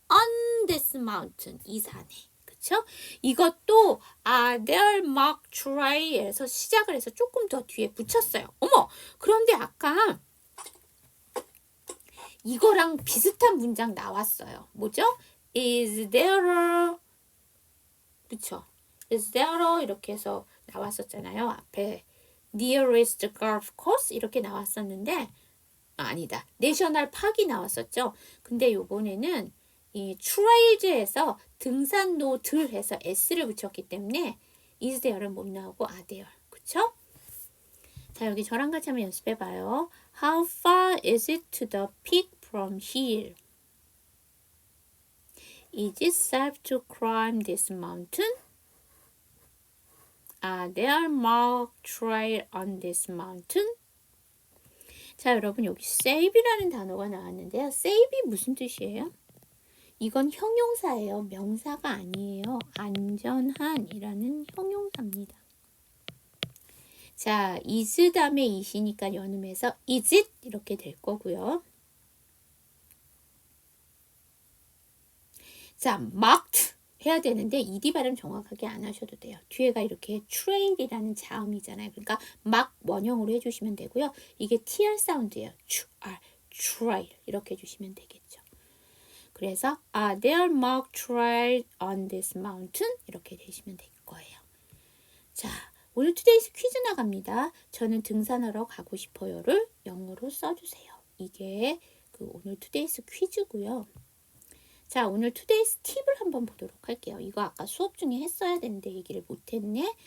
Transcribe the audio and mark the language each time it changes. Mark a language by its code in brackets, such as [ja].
[en] On this mountain. [ko] 이 산에. 그쵸? 이것도 [en] are there marked trail [ko] 에서 시작을 해서 조금 더 뒤에 붙였어요. 어머! 그런데 아까 이거랑 비슷한 문장 나왔어요. 뭐죠? [en] Is there a [ko] 그쵸? [en] Is there a [ko] 이렇게 해서 나왔었잖아요. 앞에 [en] nearest golf course [ko] 이렇게 나왔었는데 아니다. 내셔널 파크가 나왔었죠. 근데 요번에는 이 트레일즈에서 등산로들 해서 s를 붙였기 때문에 [en] is there [ko] 는 못 나오고 [en] are there. [ko] 그쵸? 자, 여기 저랑 같이 한번 연습해 봐요. [en] How far is it to the peak from here? Is it safe to climb this mountain? Are there marked trails on this mountain? [ko] 자, 여러분 여기 safe이라는 단어가 나왔는데요. safe이 무슨 뜻이에요? 이건 형용사예요. 명사가 아니에요. 안전한이라는 형용사입니다. 자, is 다음에 it이니까 연음해서 is it 이렇게 될 거고요. 자, marked 해야 되는데 ed 발음 정확하게 안 하셔도 돼요. 뒤에가 이렇게 trail이라는 자음이잖아요. 그러니까 mark 원형으로 해주시면 되고요. 이게 tr 사운드예요. trail 이렇게 해주시면 되겠죠. 그래서 [en] are there marked trails on this mountain? [ko] 이렇게 되시면 될 거예요. 자, 오늘 투데이스 퀴즈 나갑니다. 저는 등산하러 가고 싶어요를 영어로 써주세요. 이게 그 오늘 투데이스 퀴즈고요. 자, 오늘 투데이스 팁을 한번 보도록 할게요. 이거 아까 수업 중에 했어야 되는데 얘기를 못했네.